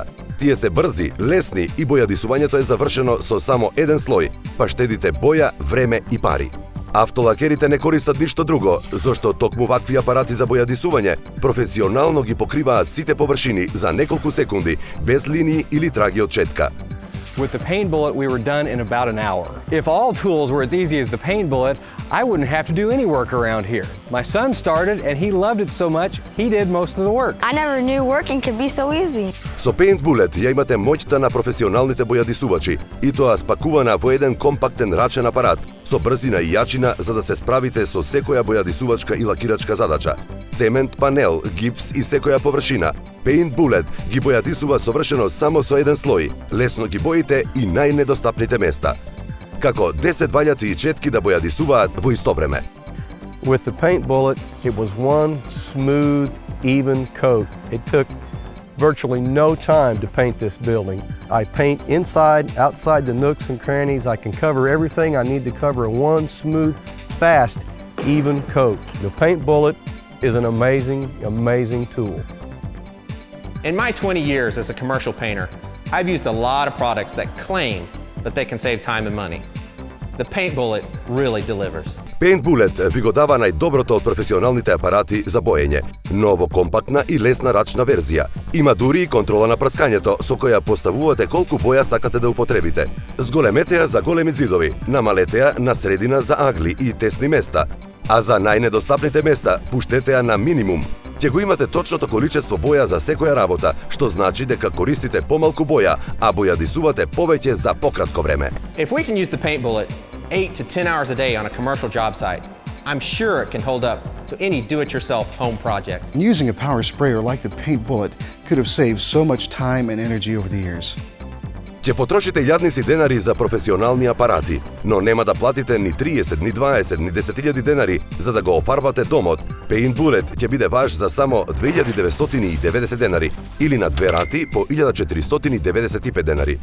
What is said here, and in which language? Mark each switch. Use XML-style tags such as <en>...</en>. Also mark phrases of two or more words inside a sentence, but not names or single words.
<mk>Тие се брзи, лесни и бојадисувањето е завршено со само еден слој, па штедите боја, време и пари. Автолакерите не користат ништо друго, зашто токму вакви апарати за бојадисување професионално ги покриваат сите површини за неколку секунди, без линии или траги од четка.</mk> <en>With the Paint Bullet, we were done in about an hour. If all tools were as easy as the Paint Bullet, I wouldn't have to do any work around here. My son started and he loved it so much, he did most of the work. I never knew working could be so easy.</en> <mk>Со Paint Bullet ја имате моќта на професионалните бојадисувачи и тоа спакувана во еден компактен рачен апарат со брзина и јачина за да се справите со секоја бојадисувачка и лакирачка задача. Цемент, панел, гипс и секоја површина. Paint Bullet ги бојадисува совршено само со еден слој. Лесно ги боите и најнедостапните места. Како 10 валјаци и четки да бојадисуваат во исто време.</mk> <en>With the Paint Bullet, it was one smooth, even coat. It took virtually no time to paint this building. I paint inside, outside the nooks and crannies. I can cover everything I need to cover in one smooth, fast, even coat. The Paint Bullet is an amazing tool. In my 20 years as a commercial painter, I've used a lot of products that claim that they can save time and money. The Paint Bullet really delivers.</en> <mk>Paint Bullet ви го дава најдоброто од професионалните апарати за боење. Ново компактна и лесна рачна верзија. Има дури и контрола на прскањето, со која поставувате колку боја сакате да употребите. Зголемете ја за големи ѕидови, намалете ја на средина за агли и тесни места, а за најнедостапните места пуштете ја на минимум. Ќе го имате точното количество боја за секоја работа, што значи дека користите помалку боја, а бојадисувате повеќе за пократко време.</mk> <en>If we can use the Paint Bullet 8 to 10 hours a day on a commercial job site, I'm sure it can hold up to any do-it-yourself home project. Using a power sprayer like the Paint Bullet could have saved so much time and energy over the years.</en> <mk>Ќе потрошите илјадници денари за професионални апарати, но нема да платите ни 30, ни 20, ни 10.000 денари за да го офарбате домот. Paint Bullet ќе биде ваш за само 2.990 денари или на 2 рати по 1.495 денари.</mk>